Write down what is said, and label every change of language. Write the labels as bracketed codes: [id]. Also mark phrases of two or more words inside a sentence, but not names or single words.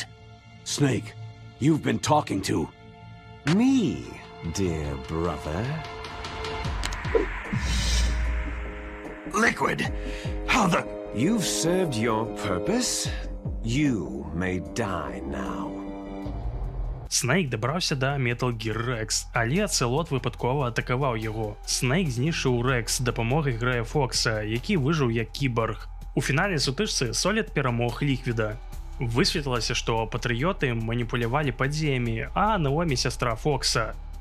[en] Snake, you've been talking to... Me, dear brother. Liquid! How the... You've served your purpose. You may die now. [be] Снейк дабраўся да Metal Gear Rex, але Ацелот выпадкова атакаваў яго. Снейк знішчыў Рекс з дапамогай Грэя Фокса, які выжыў як кіборг. У фінальнай сутычцы Солід перамог Ліквіда. Высветлілася, што патрыёты маніпулявалі падзеямі, а Наомі сястра Фокса.